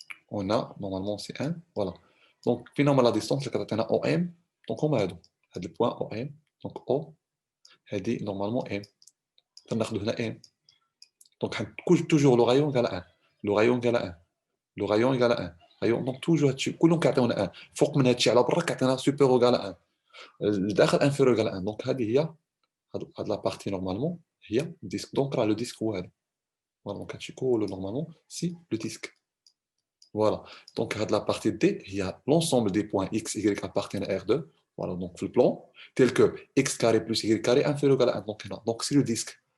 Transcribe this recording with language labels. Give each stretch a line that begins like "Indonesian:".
French: On a, normalement, c'est 1. Voilà. Donc, finalement, la distance, c'est quand on a OM. Donc, on a le point OM. Donc, O, c'est normalement M. On a M. Donc, toujours le rayon égal à 1. Le rayon égal à 1. Le rayon égal à 1. Rayon, donc, toujours,
Arabic: كلهم كيعطيونا
French: 1.
Arabic: فوق من هادشي على برا كيعطينا سوبر
French: égal à
Arabic: 1. الداخل انفيرو
French: égal à 1. Donc,
Arabic: هذه هي
French: la partie normalement
Arabic: هي الديسك.
French: Donc, le disque
Arabic: هو هذا.
French: Voilà, donc, normalement, c'est le disque. Voilà. Donc, la partie D, il y a l'ensemble des points X, Y appartiennent à R2. Voilà, donc le plan, tel que X carré plus Y carré inférieur à 1. Donc, c'est le disque.